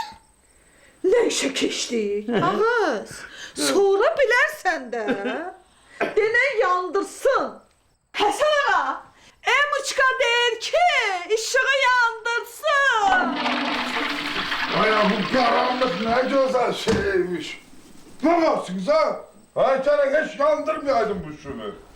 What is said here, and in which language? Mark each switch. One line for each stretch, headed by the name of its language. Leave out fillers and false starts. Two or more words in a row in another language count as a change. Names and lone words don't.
Azerbaijani: Nə işə keçdik? Ağız. Sonra bilərsən də. Denən yandırsın. Həsən ağa, Emıçqa deyir ki, işığı yandırsın.
Turkish: Aya bu karanlık ne güzel şeymiş. Ne varsınız ha? Ay kere hiç yandırmayaydım bu şunu.